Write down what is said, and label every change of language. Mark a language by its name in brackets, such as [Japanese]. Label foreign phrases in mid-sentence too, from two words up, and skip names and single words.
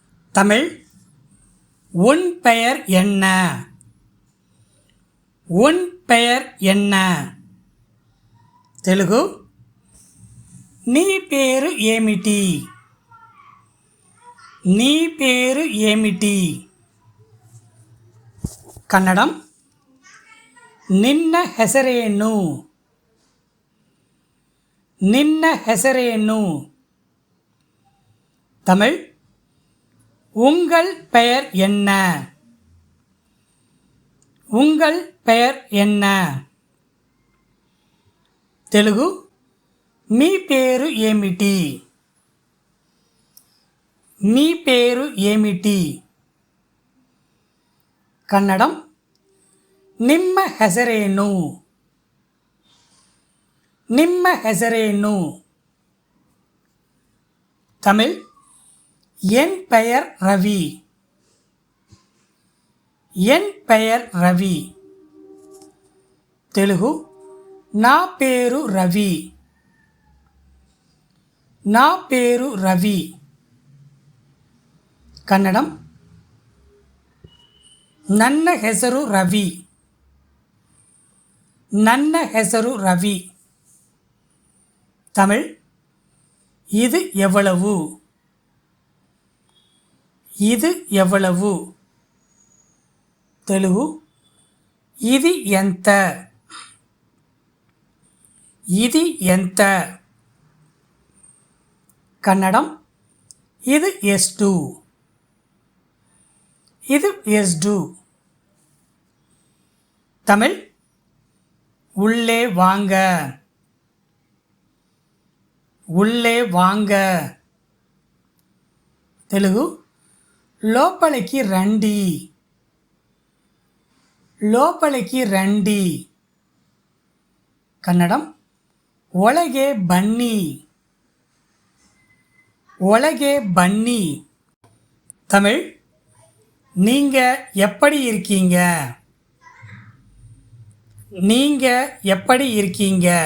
[Tamil] தமிழ் உன் பெயர் என்ன? உன் பெயர் என்ன? [Telugu] తెలుగు నీ పేరు ఏమిటి? నీ పేరు ఏమిటి? [Kannada] కన్నడం నిన్న ಹೆಸರೇನು? ನಿನ್ನ ಹೆಸರೇನು? [Tamil] தமிழ் உங்கள் பெயர் என்ன? உங்கள் பெயர் என்ன? [Telugu] తెలుగు మీ పేరు ఏమిటి? మీ పేరు ఏమిటి? [Kannada] కన్నడం ನಿಮ್ಮ ಹೆಸರೇನು? ನಿಮ್ಮ ಹೆಸರೇನು? [Tamil] தமிழ் என் பெயர் ரவி. என் பெயர் ரவி. [Telugu] తెలుగు నా పేరు రవి. నా పేరు రవి. [Kannada] కన్నడం ನನ್ನ ಹೆಸರು ರವಿ. ನನ್ನ ಹೆಸರು ರವಿ. [Tamil] தமிழ் இது எவ்வளவு? இது எவ்வளவு? [Telugu] తెలుగు ఇది ఎంత? ఇది ఎంత? [Kannada] కన్నడం ఇది ಎಷ್ಟು? ಇದು ಎಷ್ಟು? [Tamil] தமிழ் உள்ளே வாங்க. உள்ளே வாங்க. [Telugu] తెలుగు లోపలికి రండి. లోపలికి రండి. [Kannada] కన్నడం ಒಳಗೆ ಬನ್ನಿ. ಒಳಗೆ ಬನ್ನಿ. [Tamil] தமிழ் நீங்க எப்படி இருக்கீங்க? நீங்க எப்படி இருக்கீங்க?